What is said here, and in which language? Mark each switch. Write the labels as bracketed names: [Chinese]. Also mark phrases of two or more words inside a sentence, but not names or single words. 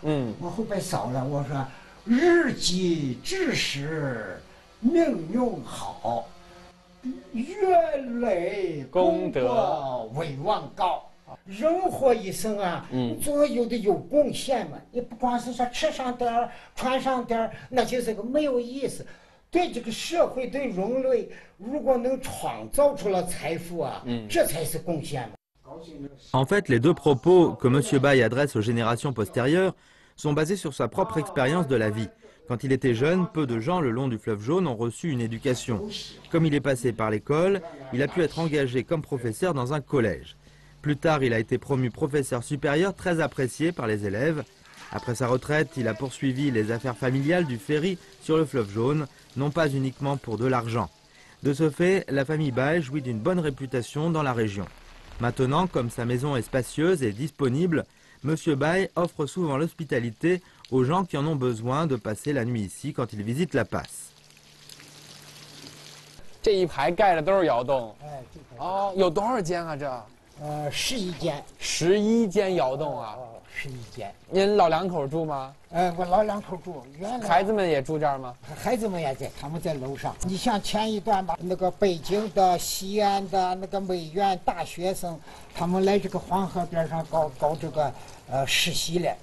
[Chinese] 我后边扫了，我说日积知识，命运好，越累功德伟望高。人活一生啊，总有的有贡献嘛。你不光是说吃上点儿，穿上点儿，那就是个没有意思。对这个社会，对人类，如果能创造出了财富啊，这才是贡献嘛。 [French] En fait, les deux propos que M. Baye adresse aux générations postérieures sont basés sur sa propre expérience de la vie. Quand il était jeune, peu de gens le long du fleuve Jaune ont reçu une éducation. Comme il est passé par l'école, il a pu être engagé comme professeur dans un collège. Plus tard, il a été promu professeur supérieur très apprécié par les élèves. Après sa retraite, il a poursuivi les affaires familiales du ferry sur le fleuve Jaune, non pas uniquement pour de l'argent. De ce fait, la famille Baye jouit d'une bonne réputation dans la région. Maintenant, comme sa maison est spacieuse et disponible, M. Baye offre souvent l'hospitalité aux gens qui en ont besoin de passer la nuit ici quand ils visitent la passe. [Chinese] 这一排盖的都是窑洞。有多少间啊？这 11间。 11间窑洞啊！11间。您老两口住吗？我老两口住。原来孩子们也住这儿吗？孩子们也在，他们在楼上。你像前一段吧，那个北京的、西安的那个美院大学生，他们来这个黄河边上搞这个实习了。